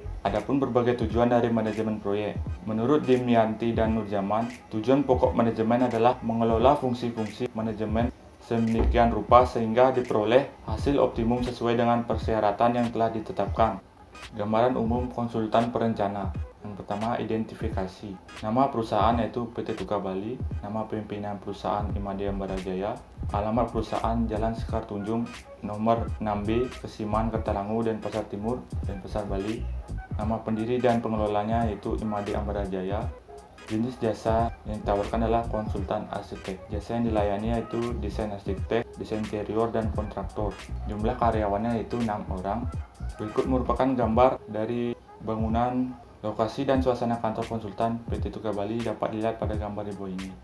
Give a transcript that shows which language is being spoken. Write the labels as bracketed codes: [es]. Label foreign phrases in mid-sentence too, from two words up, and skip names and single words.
[id] Adapun berbagai tujuan dari manajemen proyek. Menurut Dimyanti dan Nurjaman, tujuan pokok manajemen adalah mengelola fungsi-fungsi manajemen sedemikian rupa sehingga diperoleh hasil optimum sesuai dengan persyaratan yang telah ditetapkan. Gambaran umum konsultan perencana. Yang pertama, identifikasi. Nama perusahaan yaitu PT Tuka Bali, nama pimpinan perusahaan Imade Ambarajaya, alamat perusahaan Jalan Sekar Tunjung, nomor 6B, Kesiman, Kertalangu, Denpasar Timur, Denpasar, Bali. Nama pendiri dan pengelolanya yaitu Imade Ambarajaya. Jenis jasa yang ditawarkan adalah konsultan arsitek. Jasa yang dilayani yaitu desain arsitek, desain interior, dan kontraktor. Jumlah karyawannya yaitu 6 orang. Berikut merupakan gambar dari bangunan, lokasi, dan suasana kantor konsultan PT Tuka Bali dapat dilihat pada gambar di bawah ini.